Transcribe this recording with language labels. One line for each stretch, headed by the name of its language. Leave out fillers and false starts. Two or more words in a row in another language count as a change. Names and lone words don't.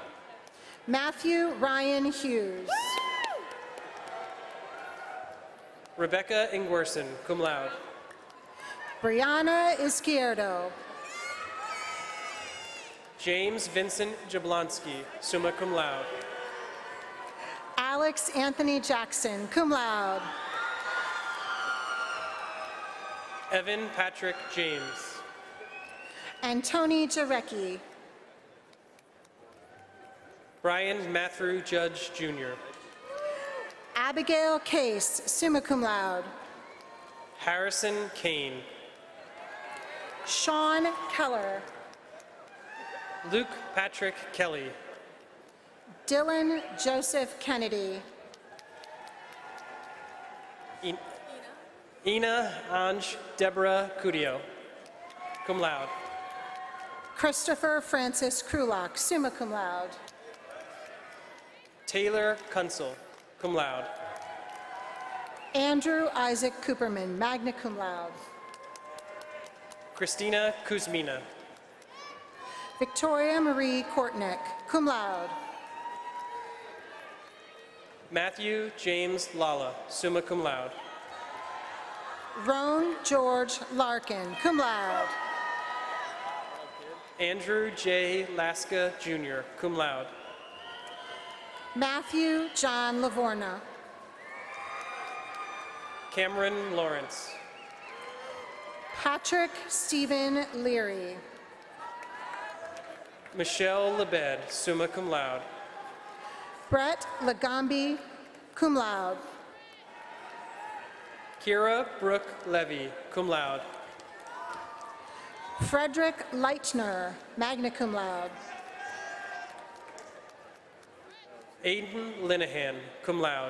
English: Matthew Ryan Hughes. Rebecca Ingwerson,
Latin: cum laude.
English: Brianna Izquierdo. James Vincent Jablonski,
Latin: summa cum laude.
English: Alex Anthony Jackson,
Latin: cum laude.
English: Evan Patrick James. And Tony Jarecki. Brian Matthew Judge, Jr. Abigail Case,
Latin: summa cum laude.
English: Harrison Kane. Sean Keller. Luke Patrick Kelly. Dylan Joseph Kennedy. Ina Anj Deborah Cudio,
Latin: cum laude.
English: Christopher Francis Krulak,
Latin: summa cum laude.
English: Taylor Kunsel,
Latin: cum laude.
English: Andrew Isaac Cooperman,
Latin: magna cum laude.
English: Christina Kuzmina. Victoria Marie Kortnick,
Latin: cum laude.
English: Matthew James Lala,
Latin: summa cum laude.
English: Roan George Larkin,
Latin: cum laude.
English: Andrew J. Laska, Jr.,
Latin: cum laude.
English: Matthew John Lavorna. Cameron Lawrence. Patrick Stephen Leary. Michelle Lebed,
Latin: summa cum laude.
English: Brett Lagambi,
Latin: cum laude.
English: Kira Brooke Levy,
Latin: cum laude.
English: Frederick Leitner,
Latin: magna cum laude.
English: Aiden Linehan,
Latin: cum laude.